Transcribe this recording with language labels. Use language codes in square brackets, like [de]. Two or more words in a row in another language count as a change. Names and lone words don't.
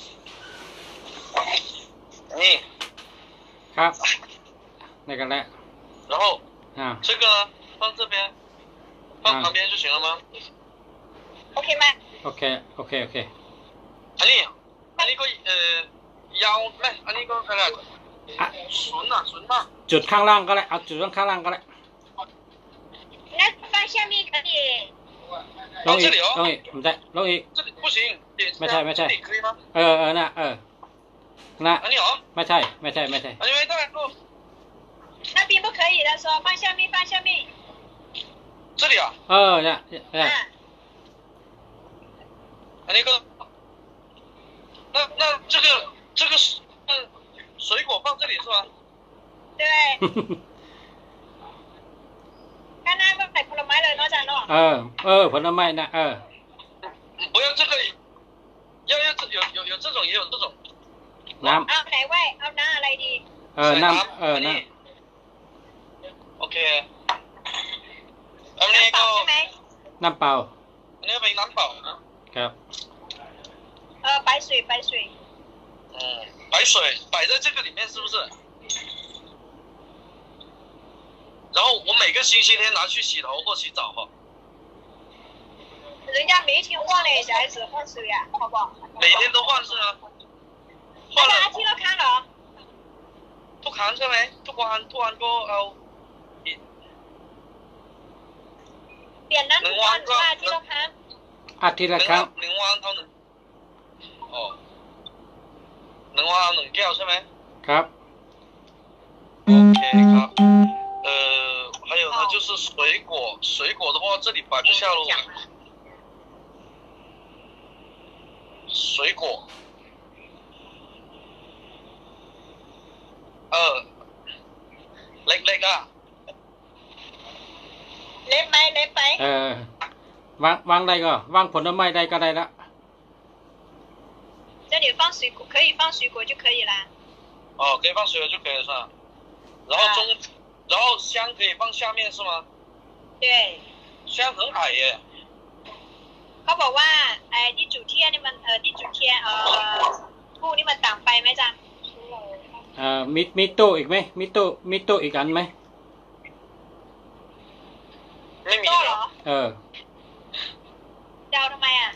[th] นี่ ครับในกันแล้ว [zh] 然后 [th] อ่า [zh] 这个呢放这边，放旁边就行了吗？ [th] โอเคไหม โอเคโอเคโอเค อันนี้ก็ยาวไหมอันนี้ก็อะไร อ่ะ [zh] 纯嘛 [th] จุดข้างล่างก็ได้เอาจุดข้างล่างก็ได้ [zh] งั้น放下面可以 [th] ลงอีกลงอีกไม่ได้ลงอีก [zh] 这里不行点 [th] ไม่ใช่ไม่ใช่ [zh] 这里可以吗 [th] เออน่ะน่ะ อันนี้เหรอ ไม่ใช่ อันนี้ไม่ได้ก็ [zh] 那边不可以的说放下面放下面这里啊 [th] เออเนี่ย 啊 อันนี้ก็ [zh] 那这个是水果放这里是吧 [th] 对ข้างหน้าก็ใส่ผลไม้เลยเนาะจ๊ะเนาะ ผลไม้นะ [zh] 不要这个要有这种也有这种 [th] น้ เอาไหนไว้เอาหน้าอะไรดี ำน้ำ อันนี้ น้ โอเคอันนี้ น้ำเป ก็ ล่าใช่ไหม ำน้ำเปล่า อันนี้เป็นน้ำเปล่านะครับ [zh] 白水白水白水摆在这个里面是不是然后我每个星期天拿去洗头或洗澡哈人家每天换嘞小孩子换水呀好不好每天都换是啊换 [th] อาจารย์ [zh] 了 [th] อาทิตย์ละครั้งเหรอ ทุกครั้งใช่ไหมทุกวันก็เอา เปลี่ยนน้ำทุกวันหรือว่าอาทิตย์ละครั้ง อาทิตย์ละครั้ง หนึ่งวันเอาหนึ่งอ๋อ1วันเอา1แก้วใช่ไหม ครับ OK ครับ [zh] 还有呢就是水果的话这里摆不下喽水果 [th] เล็กๆอ่ะ เล็บไหมเล็บไหม วางได้ก็วางผลไม้ได้ก็ได้ละ [zh] 这里放水果可以放水果就可以啦哦可以放水果就可以了是吧然后香可以放下面是吗对香很矮耶 [th] เขาบอกว่าไอ้ที่จุดเทียนนี่มันที่จุดเทียนผู้นี่มันต่ำไปไหมจ๊ะ มีโต๊ะอีกไหมมีโต๊ะอีกอันไหม ไม่มี โต๊ะเหรอ จะเอาทำไมอ่ะ